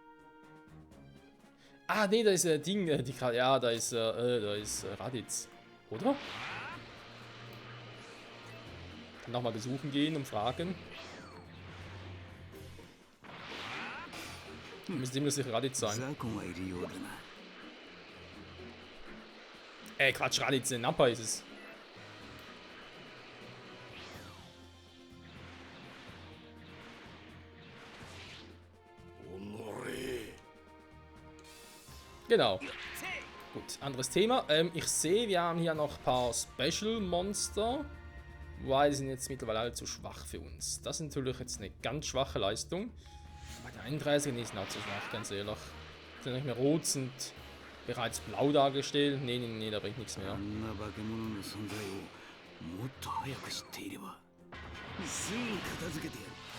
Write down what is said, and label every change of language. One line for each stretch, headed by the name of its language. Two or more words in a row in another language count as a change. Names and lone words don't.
German: Ah, nee, da ist Ding, ja, da ist Raditz. Oder? Nochmal besuchen gehen und fragen. Müsste ziemlich sicher Raditz sein.
Japanese: 雑魚がいるようだな。
German: Quatsch, Raditz, Nappa ist es. Genau. Gut, anderes Thema. Ich sehe, wir haben hier noch ein paar
English: Special Monster.
German: Weil die sind jetzt mittlerweile alle zu schwach für uns. Das ist natürlich jetzt eine ganz schwache Leistung. Bei der 31 ist noch zu schwach, ganz ehrlich. Sind nicht mehr rot, sind bereits blau dargestellt. Nee, da bringt nichts あ mehr.
Japanese: んな化け物の存在をもっと早く知っていればすぐ片付けてやる。